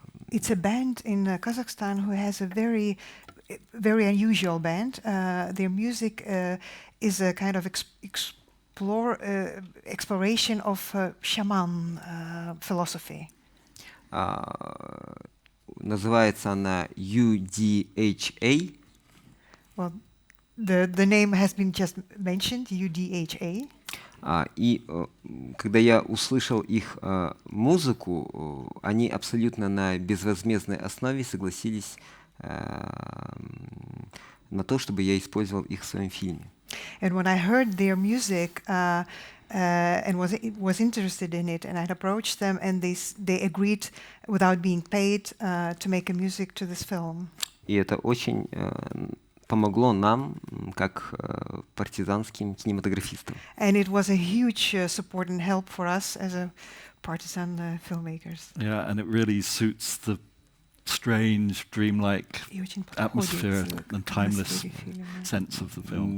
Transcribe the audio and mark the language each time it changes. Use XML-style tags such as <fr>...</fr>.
<en>It's a band in Kazakhstan who has a very unusual band. Their music is a kind of exploration of shaman philosophy.</en> <ru>Называется она UDHA.</ru> <en>Well, the name has been just mentioned, UDHA.</en> <ru>И когда я услышал их музыку, они абсолютно на безвозмездной основе согласились на то, чтобы я использовал их в своем фильме.</ru> <en>And when I heard their music and was interested in it, and I approached them, and they agreed without being paid to make a music to this film.</en> <ru>И это очень помогло нам, как партизанским кинематографистам.</ru> <en>And it was a huge support and help for us as a partisan filmmakers. Yeah, and it really suits the strange, dreamlike atmosphere and timeless sense of the film.</en>